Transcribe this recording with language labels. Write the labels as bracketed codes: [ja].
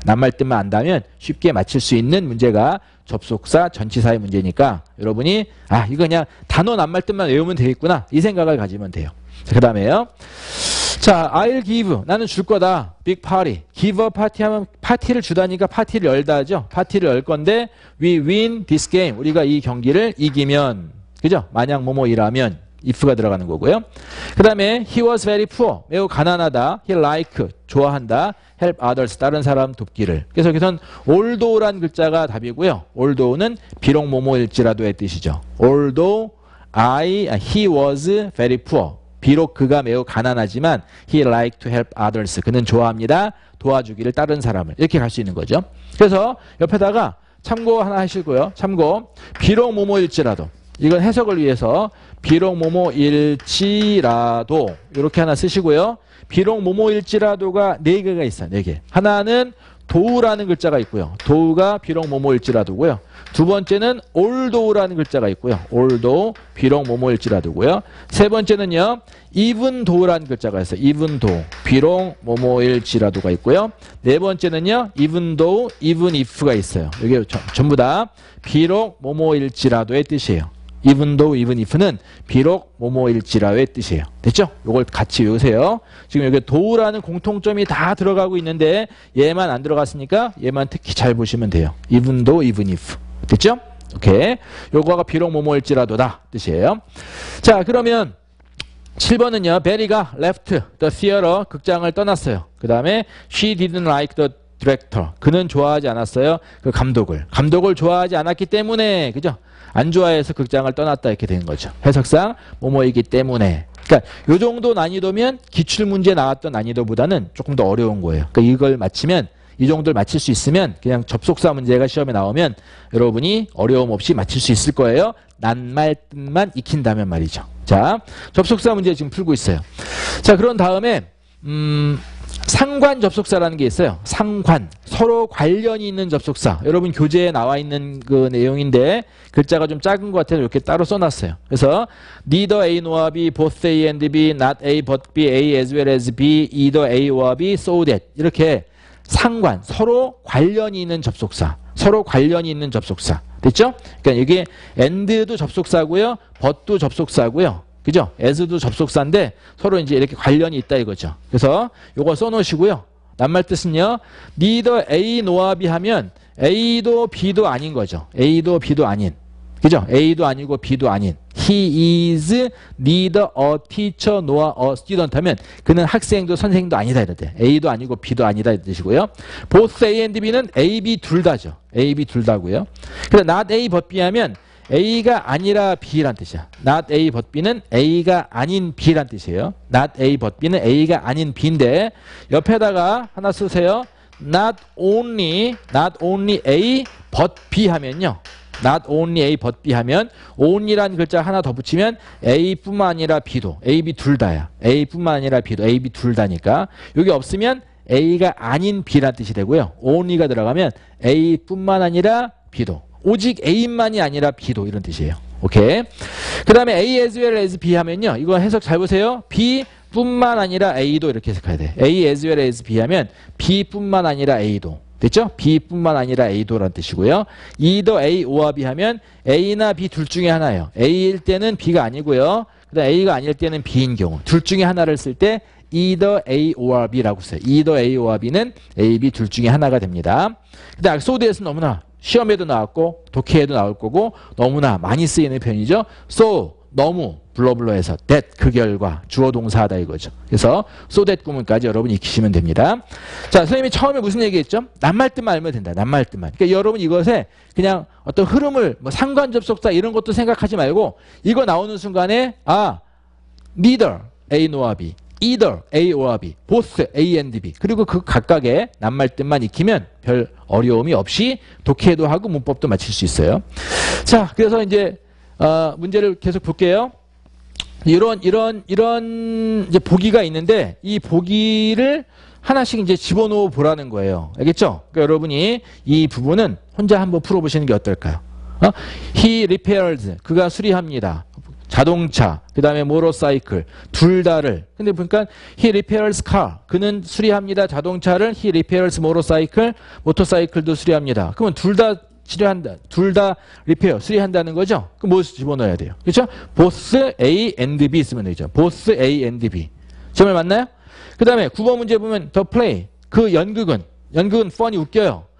[ko] 낱말뜻만 안다면 쉽게 맞힐 수 있는 문제가 접속사, 전치사의 문제니까 여러분이 이거 그냥 단어 낱말뜻만 외우면 되겠구나 이 생각을 가지면 돼요. 그 다음에요. 자, [en] I'll give. [ko] 나는 줄 거다. [en] big party. give a party [ko] 하면 파티를 주다니까 파티를 열다 하죠. 파티를 열 건데 [en] we win this game. [ko] 우리가 이 경기를 이기면 그죠? 만약 뭐뭐이라면 if가 들어가는 거고요. 그 다음에 [en] he was very poor. [ko] 매우 가난하다. [en] he like. [ko] 좋아한다. [en] help others. [ko] 다른 사람 돕기를. 그래서 여기선 although란 글자가 답이고요. although는 비록 뭐뭐일지라도의 뜻이죠. [en] although he was very poor. [ko] 비록 그가 매우 가난하지만 [en] he like to help others. [ko] 그는 좋아합니다. 도와주기를 다른 사람을. 이렇게 갈 수 있는 거죠. 그래서 옆에다가 참고 하나 하시고요. 참고 비록 뭐뭐일지라도. 이건 해석을 위해서 비록 뭐뭐일지라도 이렇게 하나 쓰시고요. 비록 뭐뭐일지라도가 4개가 있어요. 4개. 하나는 도우라는 글자가 있고요. 도우가 비록 뭐뭐일지라도고요. 두 번째는 although라는 글자가 있고요. although 비록 뭐뭐일지라도고요. 세 번째는요. even though라는 글자가 있어요. even though 비록 뭐뭐일지라도가 있고요. 네 번째는요. [en] even though, even if가 [ko] 있어요. 이게 전부 다 비록 뭐뭐일지라도의 뜻이에요. [en] even though, even if [ko] 는 비록 뭐뭐일지라도의 뜻이에요. 됐죠? 이걸 같이 외우세요. 지금 여기 do라는 공통점이 다 들어가고 있는데 얘만 안 들어갔으니까 얘만 특히 잘 보시면 돼요. [en] even though, even if. [ko] 됐죠? 오케이. 요거가 비록 뭐뭐일지라도다 뜻이에요. 자, 그러면 7번은요. [en] 베리가 left the theater. [ko] 극장을 떠났어요. 그 다음에 [en] she didn't like the director. [ko] 그는 좋아하지 않았어요. 그 감독을. 감독을 좋아하지 않았기 때문에 그죠? 안 좋아해서 극장을 떠났다 이렇게 되는 거죠. 해석상 뭐뭐이기 때문에. 그러니까 요 정도 난이도면 기출문제 나왔던 난이도보다는 조금 더 어려운 거예요. 그러니까 이걸 맞히면 이 정도를 맞힐 수 있으면 그냥 접속사 문제가 시험에 나오면 여러분이 어려움 없이 맞힐 수 있을 거예요. 낱말뜻만 익힌다면 말이죠. 자, 접속사 문제 지금 풀고 있어요. 자, 그런 다음에 상관 접속사라는 게 있어요. 상관. 서로 관련이 있는 접속사. 여러분 교재에 나와 있는 그 내용인데 글자가 좀 작은 것 같아서 이렇게 따로 써놨어요. 그래서 [en] neither A nor B, both A and B, not A but B, A as well as B, either A or B, so that. [ko] 이렇게 상관. 서로 관련이 있는 접속사. 서로 관련이 있는 접속사. 됐죠? 그러니까 이게 and도 접속사고요. but도 접속사고요. 그죠? as도 접속사인데 서로 이제 이렇게 관련이 있다 이거죠. 그래서 요거 써놓으시고요. 낱말 뜻은요. [en] neither A nor B [ko] 하면 A도 B도 아닌 거죠. A도 B도 아닌. 그죠? A도 아니고 B도 아닌. [en] He is neither a teacher nor a student [ko] 하면 그는 학생도 선생도 아니다 이런데 A도 아니고 B도 아니다 이 뜻이고요. [en] both A and B [ko] 는 A, B 둘 다죠. A, B 둘 다고요. 그래서 [en] not A but B [ko] 하면 A가 아니라 B란 뜻이야. [en] not A but B [ko] 는 A가 아닌 B란 뜻이에요. [en] not A but B [ko] 는 A가 아닌 B인데 옆에다가 하나 쓰세요. [en] not only A but B [ko] 하면요. [en] not only A but B [ko] 하면 only라는 글자 하나 더 붙이면 A뿐만 아니라 B도 A, B 둘 다야. A뿐만 아니라 B도 A, B 둘 다니까 여기 없으면 A가 아닌 B란 뜻이 되고요. only가 들어가면 A뿐만 아니라 B도 오직 A만이 아니라 B도 이런 뜻이에요. 오케이. 그 다음에 [en] A as well as B [ko] 하면요. 이거 해석 잘 보세요. B뿐만 아니라 A도 이렇게 해석해야 돼. [en] A as well as B [ko] 하면 B뿐만 아니라 A도. 됐죠? B뿐만 아니라 A도라는 뜻이고요. [en] either A or B [ko] 하면 A나 B 둘 중에 하나예요. A일 때는 B가 아니고요. 그 다음 A가 아닐 때는 B인 경우. 둘 중에 하나를 쓸 때 [en] either A or B [ko] 라고 써요. [en] either A or B [ko] 는 A, B 둘 중에 하나가 됩니다. 그 다음 so대에서 너무나 시험에도 나왔고 독해에도 나올 거고 너무나 많이 쓰이는 표현이죠. So 너무 블러블러해서 that 그 결과 주어 동사하다 이거죠. 그래서 [en] so that [ko] 구문까지 여러분 익히시면 됩니다. 자, 선생님이 처음에 무슨 얘기했죠? 낱말뜻만 알면 된다. 낱말뜻만. 그러니까 여러분 이것에 그냥 어떤 흐름을 뭐 상관 접속사 이런 것도 생각하지 말고 이거 나오는 순간에 [en] neither A nor B, either A or B, both A and B [ko] 그리고 그 각각의 낱말뜻만 익히면 별 어려움이 없이 독해도 하고 문법도 맞출 수 있어요. 자, 그래서 이제 문제를 계속 볼게요. 이런 이제 보기가 있는데 이 보기를 하나씩 이제 집어넣어 보라는 거예요. 알겠죠? 그러니까 여러분이 이 부분은 혼자 한번 풀어보시는 게 어떨까요? [en] He repairs. [ko] 그가 수리합니다. 자동차, 그 다음에 모터사이클, 둘 다를. 근데 보니까 [en] he repairs car. [ko] 그는 수리합니다. 자동차를 [en] he repairs motorcycle. [ko] 모터사이클도 수리합니다. 그러면 둘 다 치료한다. 둘 다 리페어, 수리한다는 거죠? 그럼 뭐 집어넣어야 돼요? 그렇죠? [en] both A and B [ko] 쓰면 되죠. [en] both A and B. [ko] 정말 맞나요? 그 다음에 9번 문제 보면 [en] the play. [ko] 그 연극은 fun이 웃겨요.